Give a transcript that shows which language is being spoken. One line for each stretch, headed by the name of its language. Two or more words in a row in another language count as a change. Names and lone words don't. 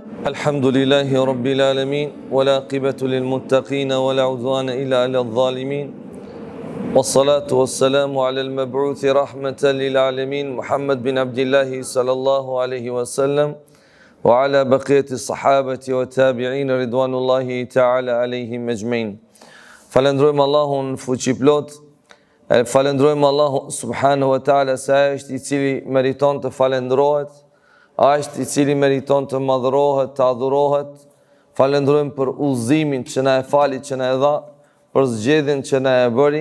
Arabic: الحمد لله رب العالمين والعاقبة للمتقين ولا عدوان إلا على الظالمين والصلاة والسلام على المبعوث رحمة للعالمين محمد بن عبد الله صلى الله عليه وسلم وعلى بقية الصحابة والتابعين رضوان الله تعالى عليهم أجمعين.
Albanian: Falendrojmë Allahun fuqiplot, falendrojmë Allahun
Arabic: سبحانه وتعالى
Albanian: se ai është I cili meriton të falendrohet, ai është I cili meriton të madhrohet, të adhurohet. Falendrojmë për udhëzimin që na e fali, që na e dha, për zgjedhjen që na e bëri.